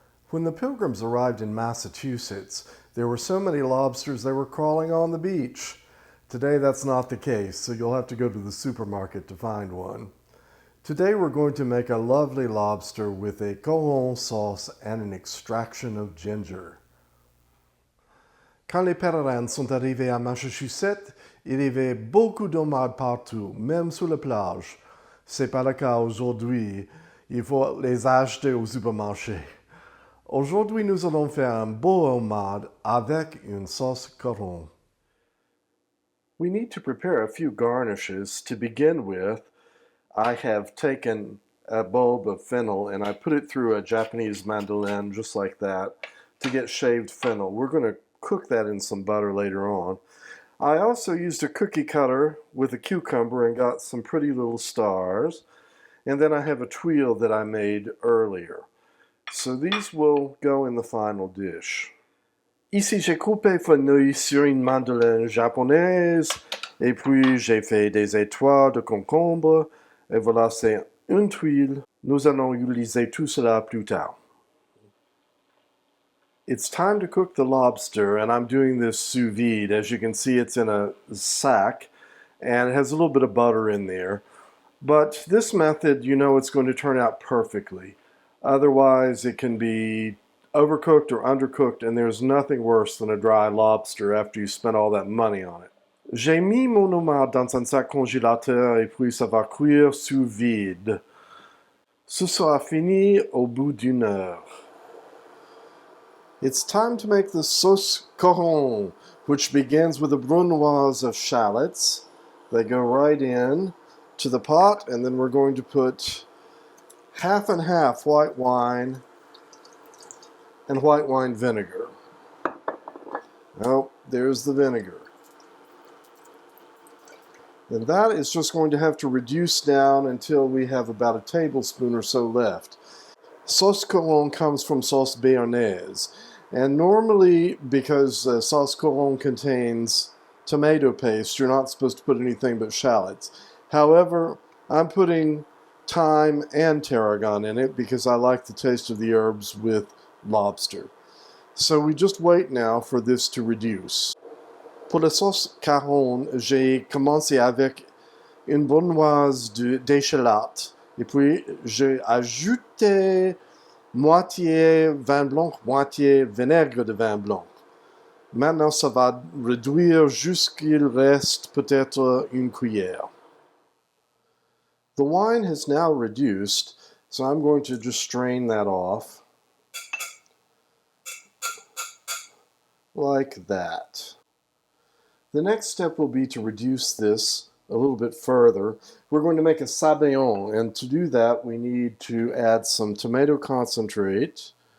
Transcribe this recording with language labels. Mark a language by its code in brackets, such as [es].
[en] When the Pilgrims arrived in Massachusetts, there were so many lobsters they were crawling on the beach. Today that's not the case, so you'll have to go to the supermarket to find one. Today we're going to make a lovely lobster with a choron sauce and an extraction of ginger. [fr] Quand les pèlerins sont arrivés à Massachusetts, il y avait beaucoup de homard partout, même sur la plage. C'est pas le cas aujourd'hui. Il faut les acheter au supermarché. Aujourd'hui, nous allons faire un beau homard avec une sauce choron. [en] We need to prepare a few garnishes. To begin with, I have taken a bulb of fennel and I put it through a Japanese mandolin just like that to get shaved fennel. We're going to cook that in some butter later on. I also used a cookie cutter with a cucumber and got some pretty little stars. And then I have a tuile that I made earlier. So these will go in the final dish. [fr] Ici, j'ai coupé fenouil sur une mandoline japonaise, et puis j'ai fait des étoiles de concombre, et voilà, c'est une tuile. Nous allons utiliser tout cela plus tard. [en] It's time to cook the lobster, and I'm doing this sous vide. As you can see, it's in a sack, and it has a little bit of butter in there. But this method, you know it's going to turn out perfectly. Otherwise, it can be overcooked or undercooked, and there's nothing worse than a dry lobster after you spent all that money on it. [fr] J'ai mis mon homard dans un sac congélateur et puis ça va cuire sous vide. Ce sera fini au bout d'une heure. [en] It's time to make the sauce choron, which begins with a brunoise of shallots. They go right in to the pot, and then we're going to put half and half white wine and white wine vinegar. Oh, there's the vinegar. And that is just going to have to reduce down until we have about a tablespoon or so left. Sauce choron comes from sauce béarnaise, and normally, because sauce choron contains tomato paste, you're not supposed to put anything but shallots. However, I'm putting thyme and tarragon in it because I like the taste of the herbs with lobster. So we just wait now for this to reduce. [fr] Pour la sauce choron, j'ai commencé avec une brunoise d'échalote. Et puis, j'ai ajouté moitié vin blanc, moitié vinaigre de vin blanc. Maintenant, ça va réduire jusqu'il reste peut-être une cuillère. [en] The wine has now reduced, so I'm going to just strain that off like that. The next step will be to reduce this a little bit further. We're going to make a sabayon, and to do that we need to add some tomato concentrate.